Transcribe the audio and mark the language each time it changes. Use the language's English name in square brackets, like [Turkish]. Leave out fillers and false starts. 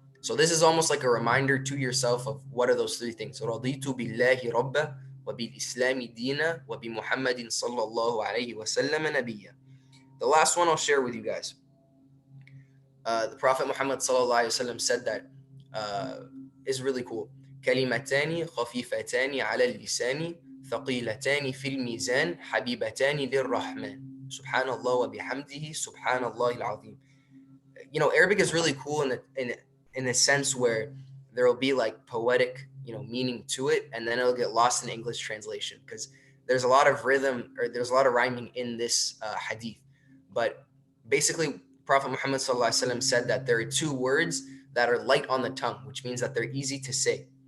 [English] So this is almost like a reminder to yourself of what are those 3 things. [Arabic] رَضِيتُ بِاللَّهِ رَبَّا وَبِالْإِسْلَامِ دِينًا وَبِمُحَمَّدٍ صَلَّى اللَّهُ عَلَيْهِ وَسَلَّمَ نَبِيًّا. [English] The last one I'll share with you guys. The Prophet Muhammad sallallahu alayhi wasallam said that is really cool. [Arabic] كَلِمَتَانِ خَفِيفَتَانِ عَلَى اللِّسَانِ ثقيلتان في الميزان حبيبتان للرحمن سبحان الله وبحمده سبحان الله العظيم. [English] Arabic is really cool in the sense where there will be like poetic meaning to it, and then it'll get lost in English translation because there's a lot of rhythm, or there's a lot of rhyming in this hadith. But basically Prophet Muhammad sallallahu alaihi wasallam said that there are 2 words that are light on the tongue, which means that they're easy to say.